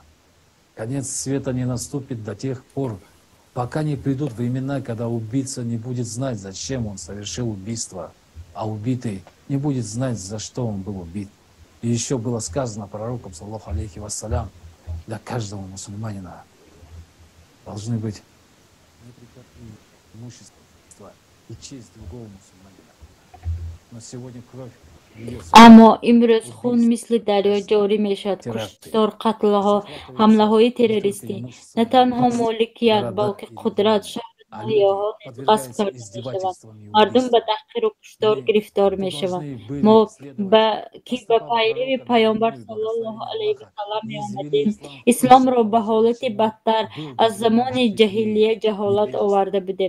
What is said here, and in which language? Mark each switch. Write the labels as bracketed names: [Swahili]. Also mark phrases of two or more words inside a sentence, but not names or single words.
[Russian] Конец света не наступит до тех пор, пока не придут времена, когда убийца не будет знать, зачем он совершил убийство, а убитый не будет знать, за что он был убит. И еще было сказано пророком, [Arabic] صلى الله عليه وسلم, [Russian] для каждого мусульманина должны быть имущество и честь другого мусульманина. Но сегодня кровь льется. [Tajik] اما امروز خون مثل دریا جاری می شد. کشتار، قتل‌ها، حمله‌های تروریستی نه تنها مالکیت بلکه قدرت، شهرها غصب کرده می شود. مردم به تحقیر و کشتار گرفتار می شوند. ما که به پیروی پیامبر [Arabic] صلی الله علیه و سلم [Tajik] می آمدیم، اسلام را به حالت بدتر از زمان جاهلیه جهالت آورده بودیم.